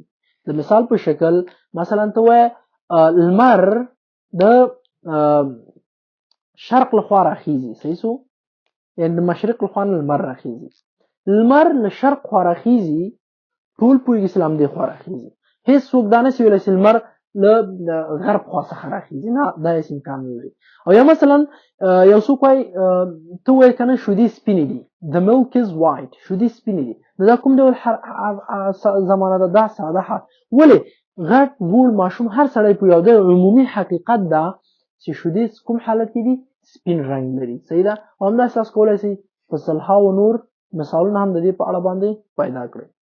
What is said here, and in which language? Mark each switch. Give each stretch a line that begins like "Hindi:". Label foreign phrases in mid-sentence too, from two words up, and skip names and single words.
Pashto: د مثال په شکل مثلا ته وایې لمر د شرق لخوا راخیږي، صحیح سو، یعنی د مشرق لخوا لمر راخیږي. لمر له شرق خوا راخیږي، ټول پوهېږي اسلام دی خوا راخیږي. هیڅ څوک دا نشي ویلی چې لمر له غرب خوا څخه راخیږي، نه، دا هیڅ امکان نه لري. او یا مثلا یو څوک وایي ته وایې که نه شیدې سپینې دي،
English: the milk is white،
Pashto: شیدې سپینې دي، نو دا کوم ډول زمانه ده؟ دا ساده حال. ولې غټ وړ ماشوم هر سړی پوهېږي، د عمومي حقیقت ده چې شیدې کوم حالت کې دي؟ سپین رنګ لري. صحیح ده. او همداسې تاسو کولی شئ په سلهاوو نور مثالونه هم د دې په اړه باندې پیدا کړئ.